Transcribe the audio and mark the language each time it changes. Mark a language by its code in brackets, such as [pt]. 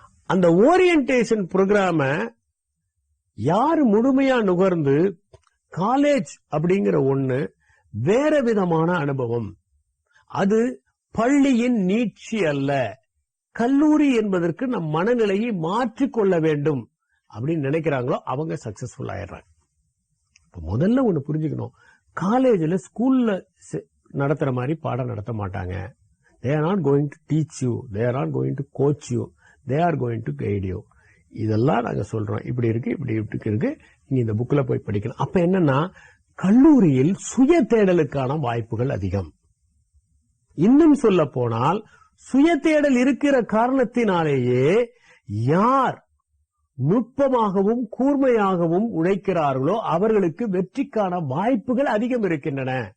[ta] அந்த ஓரியன்டேஷன் ப்ரோக்ராம யாரு முழுமையா நுகர்ந்து காலேஜ் அப்படிங்கிற ஒண்ணு வேற விதமான அனுபவம், அது பள்ளியின் நீட்சி அல்ல, கல்லூரி என்பதற்கு நம் மனநிலையை மாற்றிக்கொள்ள வேண்டும் அப்படின்னு நினைக்கிறாங்களோ அவங்க சக்சஸ்ஃபுல் ஆயிடுறாங்க. முதல்ல ஒண்ணு புரிஞ்சுக்கணும், காலேஜ்ல ஸ்கூல்ல நடத்துற மாதிரி பாடம் நடத்த மாட்டாங்க. [en] they are not going to teach you, they are not going to coach you, they are going to guide you. [ta] இதெல்லாம் நாங்க சொல்றோம், இப்படி இருக்கு இப்படி இருக்கு, நீங்க இந்த புக்ல போய் படிக்கணும். அப்ப என்னன்னா, கல்லூரியில் சுய தேடலுக்கான வாய்ப்புகள் அதிகம். இன்னும் சொல்ல போனால், சுய தேடல் இருக்கிற காரணத்தினாலேயே யார் நுட்பமாகவும் கூர்மையாகவும் உழைக்கிறார்களோ அவர்களுக்கு வெற்றிக்கான வாய்ப்புகள் அதிகம் இருக்கின்றன.